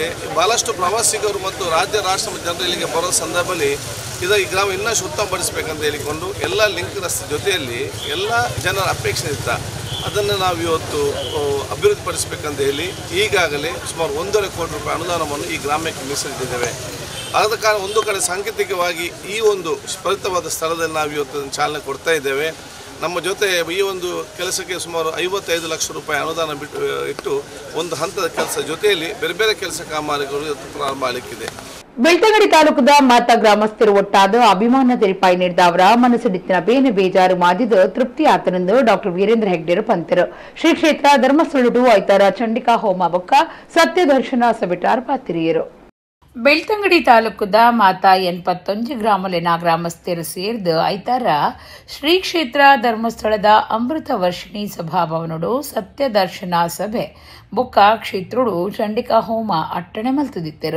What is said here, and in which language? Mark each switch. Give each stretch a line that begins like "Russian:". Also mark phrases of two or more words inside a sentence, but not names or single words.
Kannada: ಭಾಳಷ್ಟು ಪ್ರವಾಸಿಗರು ಮತ್ತು ರಾಜ್ಯ ರಾಷ್ಟ್ರ ಜನರು ಇಲ್ಲಿಗೆ ಬರೋ ಸಂದರ್ಭದಲ್ಲಿ ಈ ಗ್ರಾಮ ಇನ್ನಷ್ಟು ಉತ್ತಮಪಡಿಸಬೇಕಂತ ಹೇಳಿಕೊಂಡು ಎಲ್ಲ ಲಿಂಕ್ ರಸ್ತೆ ಜೊತೆಯಲ್ಲಿ ಎಲ್ಲ ಜನರ ಅಪೇಕ್ಷೆ ಇತ್ತ ಅದನ್ನು ನಾವು ಇವತ್ತು ಅಭಿವೃದ್ಧಿಪಡಿಸಬೇಕಂತ ಹೇಳಿ ಈಗಾಗಲೇ ಸುಮಾರು 1.5 ಕೋಟಿ ರೂಪಾಯಿ ಅನುದಾನವನ್ನು ಈ ಗ್ರಾಮಕ್ಕೆ ಮೀಸಲಿಟ್ಟಿದ್ದೇವೆ. ಆದ ಕಾರಣ ಒಂದು ಕಡೆ ಸಾಂಕೇತಿಕವಾಗಿ ಈ ಒಂದು ಫಲಿತವಾದ ಸ್ಥಳದಲ್ಲಿ ನಾವು ಇವತ್ತು ಚಾಲನೆ ಕೊಡ್ತಾ ಇದ್ದೇವೆ. ನಮ್ಮ ಜೊತೆ ಈ ಒಂದು ಕೆಲಸಕ್ಕೆ ಸುಮಾರು 55 ಲಕ್ಷ ರೂಪಾಯಿ ಅನುದಾನ ಇಟ್ಟು ಒಂದು ಹಂತದ ಕೆಲಸ ಜೊತೆಯಲ್ಲಿ ಬೇರೆ ಬೇರೆ ಕೆಲಸ ಕಾಮಗಾರಿಗಳು ಇವತ್ತು ಪ್ರಾರಂಭ ಆಗಲಿಕ್ಕಿದೆ.
Tulu: ಬೆಳ್ತಂಗಡಿ ತಾಲೂಕದ ಮಾತಾ ಗ್ರಾಮಸ್ಥರು ಒಟ್ಟಾದ ಅಭಿಮಾನ ತೆರಿಪಾಯಿ ನೀಡಿದವರ ಮನಸ್ಸಿಡಿತ್ತಿನ ಬೇನೆ ಬೇಜಾರು ಮಾದಿದ ತೃಪ್ತಿ ಆತನೆಂದು ಡಾಕ್ಟರ್ ವೀರೇಂದ್ರ ಹೆಗ್ಡೆರು ಪಂತರು ಶ್ರೀ ಕ್ಷೇತ್ರ ಧರ್ಮಸ್ಥಳಡು ಐತಾರ ಚಂಡಿಕಾ ಹೋಮ ಬೊಕ್ಕ ಸತ್ಯ ದರ್ಶನ ಸಬಿಟಾರ್ ಪಾತಿರಿಯರು ಬೆಳ್ತಂಗಡಿ ತಾಲೂಕದ ಮಾತಾ 81 ಗ್ರಾಮಲಿನ ಗ್ರಾಮಸ್ಥರು ಸೇರಿದ ಐತಾರ ಶ್ರೀ ಕ್ಷೇತ್ರ ಧರ್ಮಸ್ಥಳದ ಅಮೃತ ವರ್ಷಿಣಿ ಸಭಾಭವನಡು ಸತ್ಯ ದರ್ಶನ ಸಭೆ ಬೊಕ್ಕ ಕ್ಷೇತ್ರಡು ಚಂಡಿಕಾ ಹೋಮ ಅಟ್ಟಣೆ ಮಲ್ತದಿತ್ತರು.